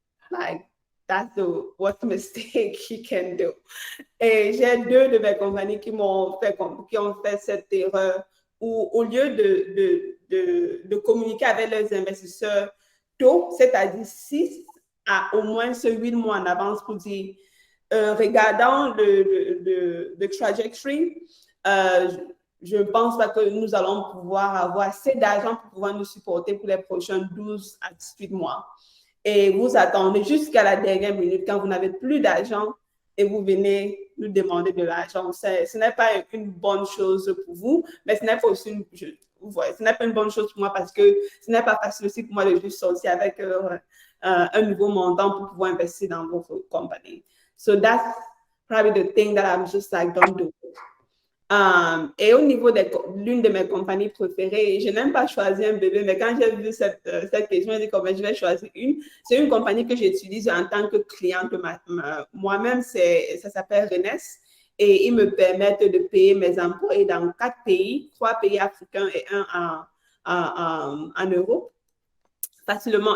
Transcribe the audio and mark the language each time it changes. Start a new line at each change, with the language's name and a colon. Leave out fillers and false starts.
English: Like, that's the worst mistake you can do.
French: Et j'ai 2 de mes compagnies qui ont fait cette erreur où, au lieu de communiquer avec leurs investisseurs tôt, c'est-à-dire 6 à au moins 8 mois en avance pour dire, regardant le trajectory, je ne pense pas que nous allons pouvoir avoir assez d'argent pour pouvoir nous supporter pour les prochains 12 à 18 mois. Et vous attendez jusqu'à la dernière minute quand vous n'avez plus d'argent et vous venez nous demander de l'argent. Ce n'est pas une bonne chose pour vous, mais ce n'est pas aussi ce n'est pas une bonne chose pour moi parce que ce n'est pas facile aussi pour moi de juste sortir avec un nouveau montant pour pouvoir investir dans votre compagnie.
English: So that's probably the thing that I'm just like, don't do it.
French: Et au niveau de l'une de mes compagnies préférées, je n'aime pas choisir un bébé, mais quand j'ai vu cette question, j'ai dit comment je vais choisir une. C'est une compagnie que j'utilise en tant que cliente moi-même, ça s'appelle Rennes, et ils me permettent de payer mes employés dans 4 pays, 3 pays africains et un en Europe, facilement.